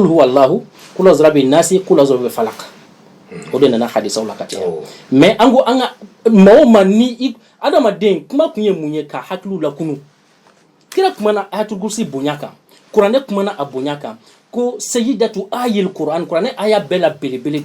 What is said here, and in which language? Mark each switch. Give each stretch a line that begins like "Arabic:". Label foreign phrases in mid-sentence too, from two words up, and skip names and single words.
Arabic: هو الله قل أعوذ برب الناس قل أعوذ برب الفلق
Bambara: o de nana hadisaw la ka caya mais an ko an ka maa o maa ni adamaden kuma kun ye mun ye ka hakiliw lakunu kira kumana ayatul kursi bonya kan kuranɛ kumana a bonya kan ko
Arabic: سيدة آي القرآن
Bambara: kuranɛ aya bɛɛ la belebele